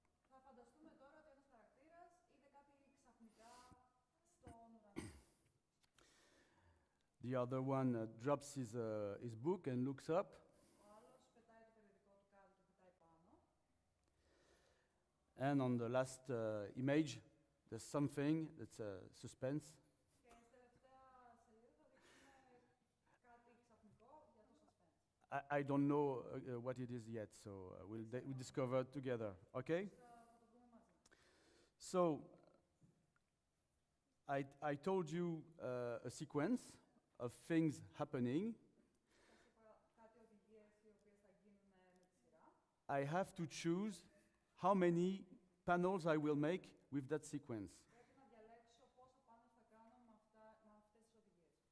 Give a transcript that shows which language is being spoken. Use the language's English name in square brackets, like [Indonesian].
[Greek] Θα φανταστούμε τώρα ότι ένας χαρακτήρας είδε κάτι ξαφνικά στον ουρανό. [English] The other one drops his book and looks up. [Greek] Ο άλλος πετάει το περιοδικό του κάτω και πετάει πάνω. [English] And on the last image, there's something that's suspense. [Greek] Και στην τελευταία σελίδα θα δείξουμε κάτι ξαφνικό για το suspense. [English] I don't know what it is yet, so we'll discover it together. Okay? [Greek] Θα το δούμε μαζί. [English] So I told you a sequence of things happening. [Greek] Σας είπα κάτι οδηγίες οι οποίες θα γίνουν με τη σειρά. [English] I have to choose how many panels I will make with that sequence. [Greek] Πρέπει να διαλέξω πόσα πάνω θα κάνω με αυτές τις οδηγίες.